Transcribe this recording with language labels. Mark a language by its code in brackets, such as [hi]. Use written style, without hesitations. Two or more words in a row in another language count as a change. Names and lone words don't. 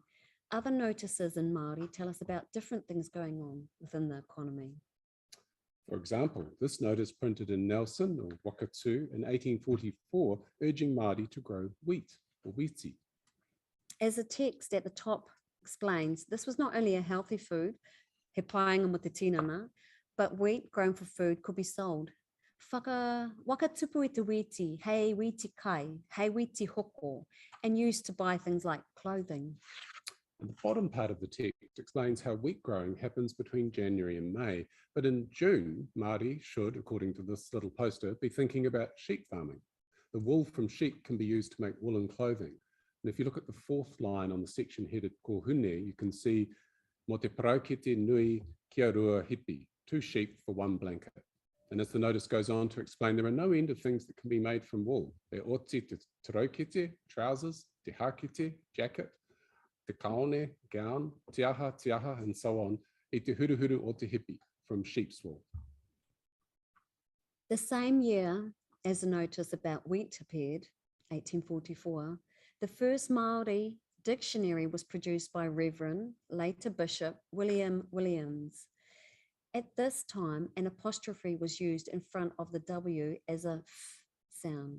[en] Other notices in Māori tell us about different things going on within the economy. For example, this notice printed in Nelson or Wakatu in 1844, urging Māori to grow wheat or wheatie. As the text at the top explains, this was not only a healthy food, [mi] he paenga mo te tinana, [en] but wheat grown for food could be sold. [mi] Wakatupu i te wheatie, hei wheatie kai, hei wheatie hoko, [en] and used to buy things like clothing. And the bottom part of the text explains how wheat growing happens between January and May, but in June, Māori should, according to this little poster, be thinking about sheep farming. The wool from sheep can be used to make woolen clothing. And if you look at the fourth line on the section headed Kohune, you can see [mi] mo te paraukete nui kia rua hipi, [en] 2 sheep for 1 blanket. And as the notice goes on to explain, there are no end of things that can be made from wool. [mi] Te oti te taraukete, trousers, te hakete, jacket, te kaone, gown, tiaha, [en] and so on, [mi] I te huruhuru o te hipi, [en] from sheep's wool. The same year as the notice about wheat appeared, 1844, the first Māori dictionary was produced by Reverend, later Bishop, William Williams. At this time, an apostrophe was used in front of the W as a F sound.